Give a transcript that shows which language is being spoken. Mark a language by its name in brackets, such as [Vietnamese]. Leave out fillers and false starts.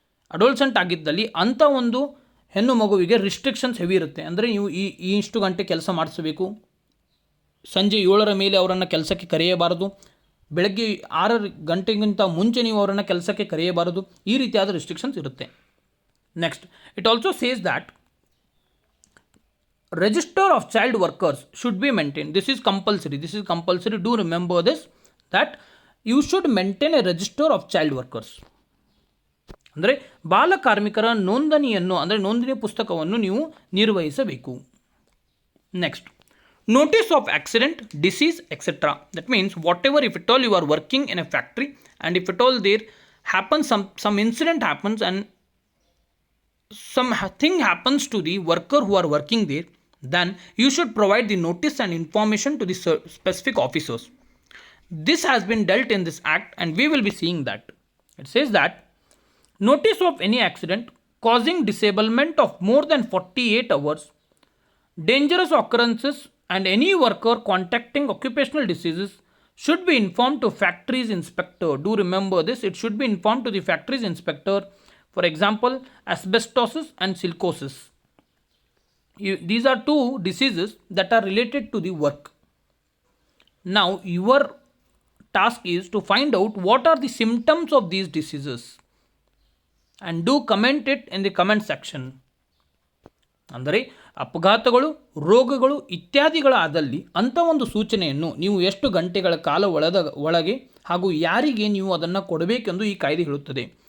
[Kannada] ಅಡೋಲ್ಸೆಂಟ್ ಆಗಿದ್ದಲ್ಲಿ ಅಂಥ ಒಂದು ಹೆಣ್ಣು ಮಗುವಿಗೆ ರಿಸ್ಟ್ರಿಕ್ಷನ್ಸ್ ಹೆವಿ ಇರುತ್ತೆ. ಅಂದರೆ ನೀವು ಇಷ್ಟು ಗಂಟೆ ಕೆಲಸ ಮಾಡಿಸಬೇಕು, ಸಂಜೆ 7ರ ಮೇಲೆ ಅವರನ್ನು ಕೆಲಸಕ್ಕೆ ಕರೆಯಬಾರದು, ಬೆಳಗ್ಗೆ 6 ಗಂಟೆಗಿಂತ ಮುಂಚೆ ನೀವು ಅವರನ್ನು ಕೆಲಸಕ್ಕೆ ಕರೆಯಬಾರದು, ಈ ರೀತಿಯಾದ ರಿಸ್ಟ್ರಿಕ್ಷನ್ಸ್ ಇರುತ್ತೆ. [English] Next it also says that register of child workers should be maintained. This is compulsory. Do remember this, that you should maintain a register of child workers. [Kannada] ಅಂದರೆ ಬಾಲ ಕಾರ್ಮಿಕರ ನೋಂದಣಿಯನ್ನು ಅಂದರೆ ನೋಂದಣಿ ಪುಸ್ತಕವನ್ನು ನೀವು ನಿರ್ವಹಿಸಬೇಕು. [English] Next notice of accident, disease etcetera. That means whatever if it all you are working in a factory and if it all there happens some incident happens and something happens to the worker who are working there, then you should provide the notice and information to the specific officers. This has been dealt in this act and we will be seeing that. It says that notice of any accident causing disablement of more than 48 hours, dangerous occurrences and any worker contacting occupational diseases should be informed to factories inspector. Do remember this, it should be informed to the factories inspector. For example, asbestosis and silicosis. These are two diseases that are related to the work. Now your task is to find out what are the symptoms of these diseases and do comment it in the comment section. [Kannada] ಅಂದರೆ ಅಪಘಾತಗಳು, ರೋಗಗಳು ಇತ್ಯಾದಿಗಳಾದಲ್ಲಿ ಅಂಥ ಒಂದು ಸೂಚನೆಯನ್ನು ನೀವು ಎಷ್ಟು ಗಂಟೆಗಳ ಕಾಲ ಒಳಗೆ ಹಾಗೂ ಯಾರಿಗೆ ನೀವು ಅದನ್ನು ಕೊಡಬೇಕೆಂದು ಈ ಕಾಯ್ದೆ ಹೇಳುತ್ತದೆ.